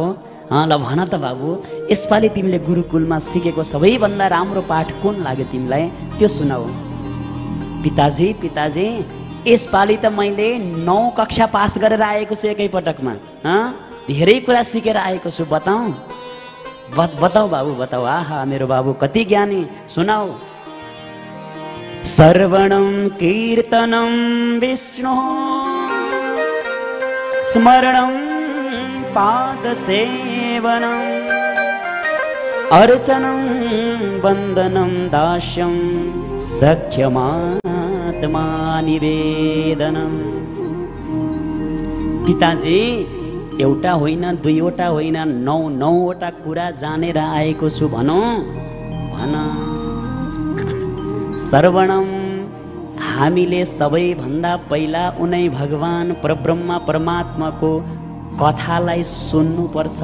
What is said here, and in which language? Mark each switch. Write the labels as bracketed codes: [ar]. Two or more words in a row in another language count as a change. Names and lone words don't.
[ne] ल भन त बाबु, यसपालि तिमीले गुरुकुलमा सिकेको सबैभन्दा राम्रो पाठ कुन लाग्यो तिमीलाई, त्यो सुनाऊ। पिताजी यसपालि त मैले 9 कक्षा पास गरेर आएको छु एकैपटकमा। धेरै कुरा सिकेर आएको छु, बताऊ बाबु बताऊ। आहा मेरो बाबु कति ज्ञानी, सुनाऊ। [sa] सर्वणं कीर्तनं विष्णु स्मरणं पादसेवनं अर्चनं वन्दनं दास्यं सख्यमात्मा निवेदनं। [ne] पिताजी एउटा होइन, दुईवटा होइन, 9वटा कुरा जानेर आएको छु भन। श्रवणम, हामीले सबैभन्दा पहिला उनै भगवान परब्रह्म परमात्माको कथालाई सुन्नुपर्छ।